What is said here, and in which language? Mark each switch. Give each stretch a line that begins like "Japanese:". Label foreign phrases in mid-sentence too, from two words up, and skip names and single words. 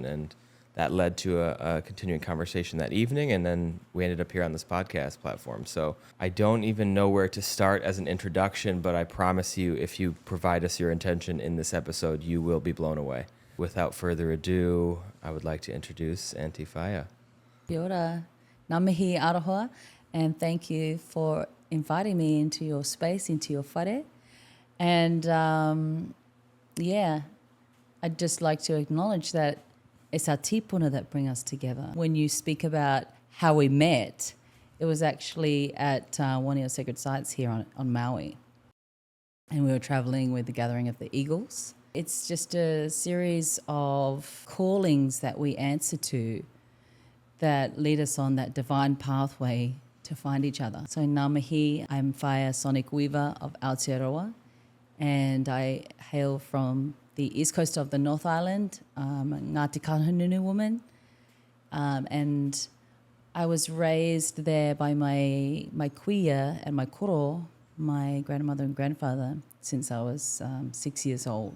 English: And that led to a continuing conversation that evening, and then we ended up here on this podcast platform. So I don't even know where to start as an introduction, but I promise you, if you provide us your intention in this episode, you will be blown away. Without further ado, I would like to introduce Auntie Whaia.
Māori: Kia ora. Ngā mihi aroha,
English: and thank you for inviting me into your space, into your whare. And I'd just like to acknowledge that it's our tipuna that bring us together. When you speak about how we met, it was actually at one of your sacred sites here on Maui. And we were traveling with the Gathering of the Eagles. It's just a series of callings that we answer to that lead us on that divine pathway to find each other.
Māori: So ngā mihi,
English: I'm Whaia Sonic Weaver of Aotearoa, and I hail from the east coast of the North Island, Ngāti Kahungunu woman, and I was raised there by my kuia and my koro, my grandmother and grandfather, since I was 6 years old.